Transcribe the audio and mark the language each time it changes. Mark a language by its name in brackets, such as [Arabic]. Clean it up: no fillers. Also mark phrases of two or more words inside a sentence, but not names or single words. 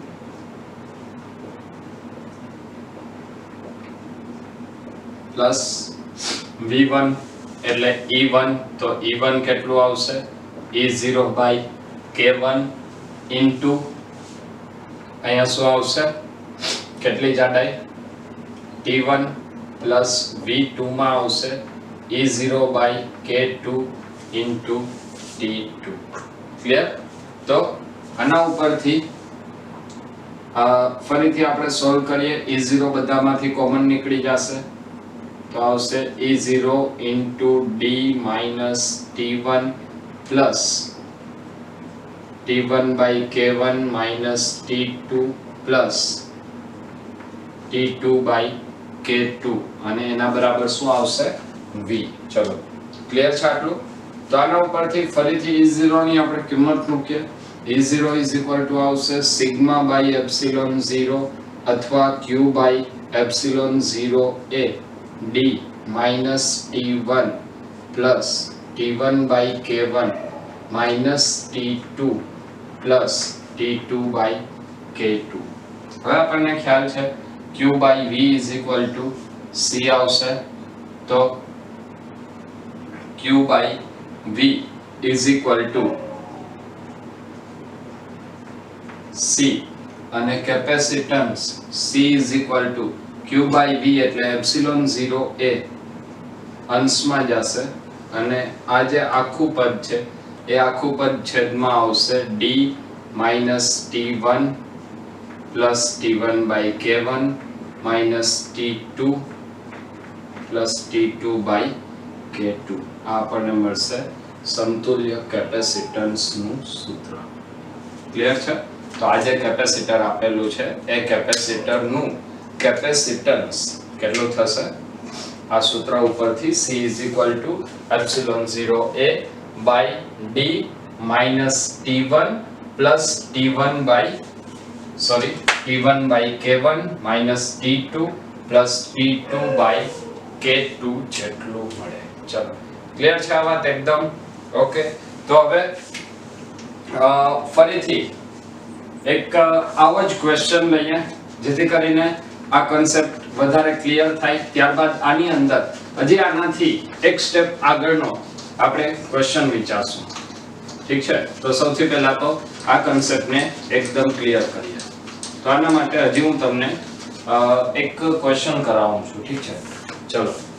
[English] plus V1 [Gujarati] એટલે E1 તો E1 કેટલું આવશે [English] E0 by K1 into [Gujarati] અહીંયા શું આવશે કેટલી જાડાઈ [English] T1 plus V2 [Gujarati] માં આવશે [English] E0 by K2 into T2 [Gujarati] ક્લિયર તો આના ઉપરથી ફરીથી આપણે સોલ્વ કરીએ E0 બધામાંથી કોમન નીકળી જશે તો આવશે [English] E0 into D minus T1 plus T1 by K1 minus T2 plus T2 by K2 [Gujarati] અને એના બરાબર શું આવશે V ચલો ક્લિયર છે આટલું તો આના ઉપરથી ફરીથી [English] E0 [Gujarati] ની આપણે કિંમત મૂકીએ [English] E0 is equal to આવશે sigma by epsilon 0 અથવા Q by epsilon 0 a D minus T1 plus T1 by K1 minus T2 plus T2 by K2 [Gujarati] હવે આપણને ખ્યાલ છે [English] Q by V is equal to C [Gujarati] આવશે તો [English] Q by V is equal to C અને capacitance C is equal to Q by V એટલે epsilon 0 a [Gujarati] અંશમાં જશે અને આ જે આખું પદ છે એ આખું પદ છેદમાં આવશે [English] D minus T1 plus T1 by K1 minus T2 plus T2 by K2 [Gujarati] આ આપણને મળશે સમતુલ્ય કેપેસિટન્સનું સૂત્ર ક્લિયર છે તો આ જે કેપેસિટર આપેલું છે એ કેપેસિટરનું કેપેસિટન્સ કેટલું થશે આ સૂત્ર ઉપરથી [English] C is equal to epsilon 0 a by D minus T1 plus T1 by K1 minus T2 plus T2 by K2 [Gujarati] જેટલું મળે ચલો ક્લિયર છે આ વાત એકદમ ઓકે તો હવે ફરીથી એક આવો જ ક્વેશ્ચન લઈએ જેથી કરીને આ કન્સેપ્ટ વધારે ક્લિયર થાય ત્યારબાદ આની અંદર હજી આનાથી એક સ્ટેપ આગળનો આપણે ક્વેશ્ચન વિચારશું ઠીક છે તો સૌથી પહેલા તો આ કન્સેપ્ટને એકદમ ક્લિયર કરીએ તો આના માટે હજી હું તમને એક ક્વેશ્ચન કરાવું છું ઠીક છે ચલો